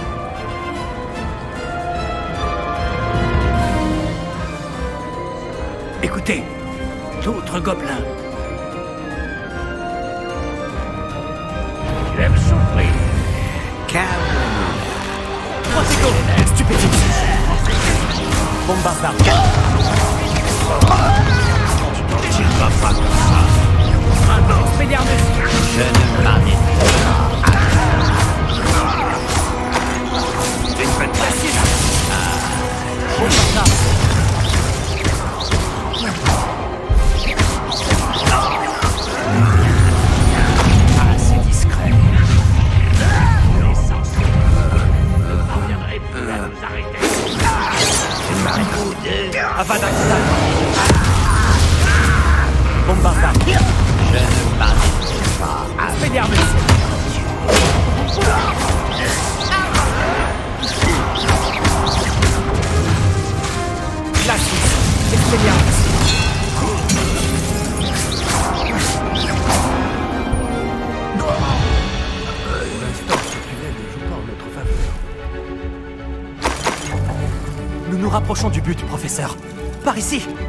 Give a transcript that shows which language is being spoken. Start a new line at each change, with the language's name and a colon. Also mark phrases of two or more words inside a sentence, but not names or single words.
French: Écoutez, d'autres gobelins. Tu aimes souffrir. Calme-nous. Protego. Stupéfixe. Bombarda. Tu ne vas pas comme ça. Expelliarmus. Je ne m'arrêterai pas. Tu ne fais pas si Bombarda. assez discret. L'essentiel. Vous ne parviendrez plus à nous arrêter. C'est pas un coup de... Avada Kedavra. Bombarda. Je ne m'arrêterai pas. Expelliarmus. Glacis. Expelliarmus. Pour l'instant, ce tunnel ne joue pas en notre faveur. Nous nous rapprochons du but, professeur. Par ici.